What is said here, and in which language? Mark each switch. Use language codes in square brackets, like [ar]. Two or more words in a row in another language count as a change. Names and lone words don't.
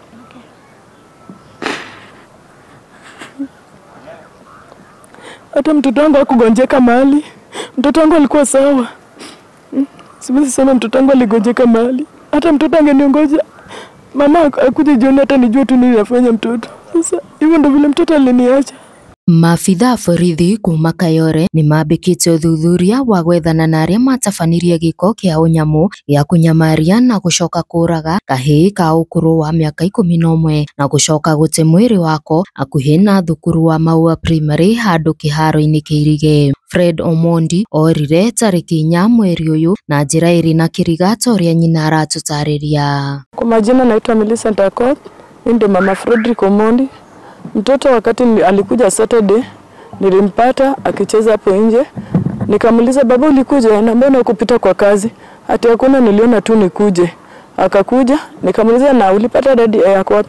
[sw] Hata mtoto wangu hakugonjeka mahali. Mtoto wangu alikuwa sawa. Siwezi sema mtoto wangu aligonjeka mahali. Hata mtoto angeniongoja mama akuje jioni hata nijue tu nini nafanya mtoto. Sasa hivyo ndio vile mtoto aliniacha. [ki] Maabitha borithi kuma Kayore ni mambikite uthuthuria wa gwethana na aria matabanirie giko kia unyamu ya kunyamaria na gucoka kuraga kahii ka ukuru wa miaka 11 na gucoka gute mwiri wako akuhi na thukuru wa Maua Primary handu kiharo-ini Kirige. Fred Omondi orire tariki 4 mweri uyu na njira iri na kirigato ria nyina aratutariria. [sw] Kwa majina naitwa Millicent Akot, ndio mama Fredrick Omondi. Mtoto wakati alikuja Saturday nilimpata akicheza hapo nje. Nikamuuliza baba ulikuja na mbona ukupita kwa kazi? Ati hakuna, niliona tu nikuje. Akakuja, nikamuuliza na ulipata dadi yako wapi?